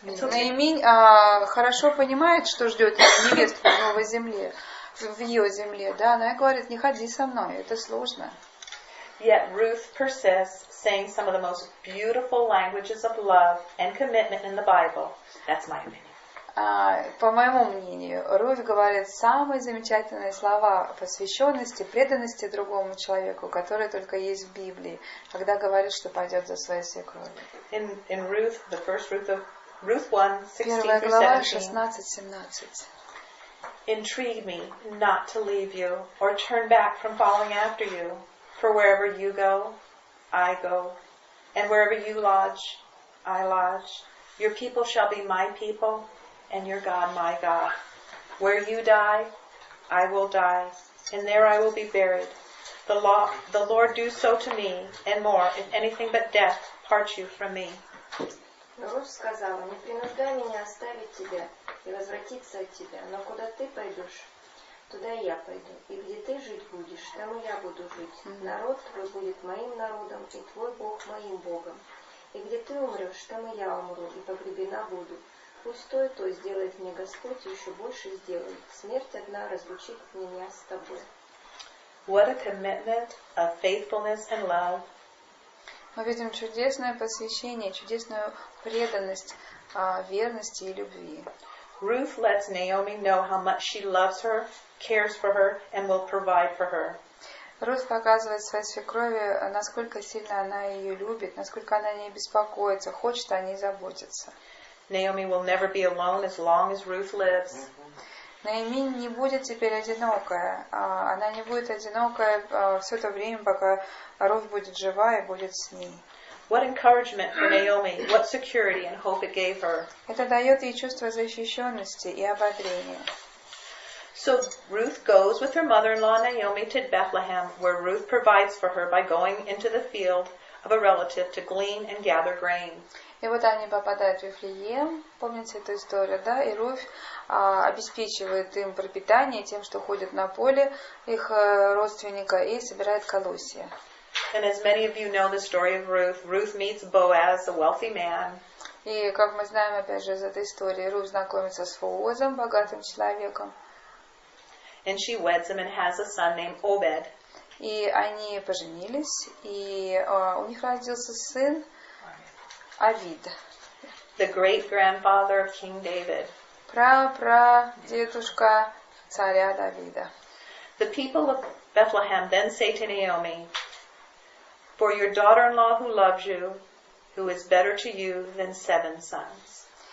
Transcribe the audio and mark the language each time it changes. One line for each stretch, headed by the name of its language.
Russian: Наимень хорошо понимает, что ждет невестку в новой земле, в ее земле. Да, она говорит, не ходи со мной, это сложно.
English: Yet Ruth persists, saying some of the most beautiful languages of love and commitment in the Bible. That's my opinion.
Russian: По моему мнению, Руфь говорит самые замечательные слова посвященности, преданности другому человеку, которые только есть в Библии, когда говорит, что пойдет за своей свекровью.
English: In Ruth, the first Ruth 1, 16
Russian: Первая
English: through
Russian: глава, 17. 16-17.
English: Entreat me not to leave you or turn back from following after you, for wherever you go, I go, and wherever you lodge, I lodge. Your people shall be my people, and your God my God. Where you die, I will die, and there I will be buried. The Lord do so to me, and more, if anything but death parts you from me.
Russian: Но Руфь сказала, не принуждай меня оставить тебя и возвратиться от тебя, но куда ты пойдешь, туда и я пойду, и где ты жить будешь, там и я буду жить. Народ твой будет моим народом, и твой Бог моим Богом. И где ты умрешь, там и я умру, и погребена буду. Пусть то и то сделает мне Господь, и еще больше сделает. Смерть одна разлучит меня с тобой.
English: What a commitment of faithfulness and love.
Russian: Мы видим чудесное посвящение, чудесную преданность, верности и любви.
English: Ruth lets Naomi know how much she loves her, cares for her, and will provide for her.
Russian: Руфь показывает своей свекрови, насколько сильно она ее любит, насколько она о ней беспокоится, хочет о ней заботиться.
English: Naomi will never be alone as long as Ruth lives.
Russian: Наимень не будет теперь одинокая. Она не будет одинокая все то время, пока Руфь будет жива и будет с ней.
English: What encouragement for Naomi, what security and hope it gave her.
Russian: Это дает ей чувство защищенности и ободрения.
English: So Ruth goes with her mother-in-law Naomi to Bethlehem, where Ruth provides for her by going into the field of a relative to glean and gather grain.
Russian: И вот они попадают в Вифлеем, помните эту историю, да? И Руфь обеспечивает им пропитание тем, что ходит на поле их родственника и собирает колосья.
English: And as many of you know the story of Ruth, Ruth meets Boaz, a wealthy man.
Russian: И как мы знаем, опять же, из этой истории, Руфь знакомится с Воозом, богатым человеком.
English: And she weds him and has a son named Obed.
Russian: И они поженились, и у них родился сын Авид.
English: The great-grandfather of King David.
Russian: Прадедушка царя Давида.
English: The people of Bethlehem then say to Naomi, for your daughter-in-law who loves you, who is better to you than 7 sons.